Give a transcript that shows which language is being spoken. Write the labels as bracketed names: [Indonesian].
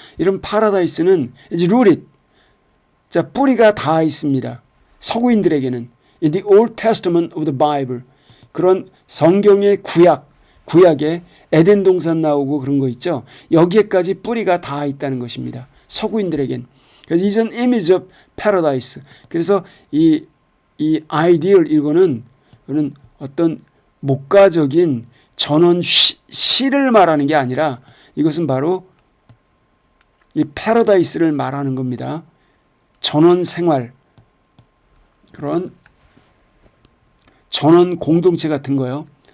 [Korean] 이런 패러다이스는 [English] is rooted, [Korean] 자, 뿌리가 닿아 있습니다. 서구인들에게는 [English] in the Old Testament of the Bible, [Korean] 그런 성경의 구약에 에덴 동산 나오고 그런 거 있죠. 여기에까지 뿌리가 닿아 있다는 것입니다. 서구인들에겐. [English] 그래서 is an image of paradise. [Korean] 그래서 이 ideal, 이거는 어떤 목가적인 전원 시를 말하는 게 아니라 이것은 바로 이 패러다이스를 말하는 겁니다. 전원 생활, 그런 전원 공동체 같은 거요.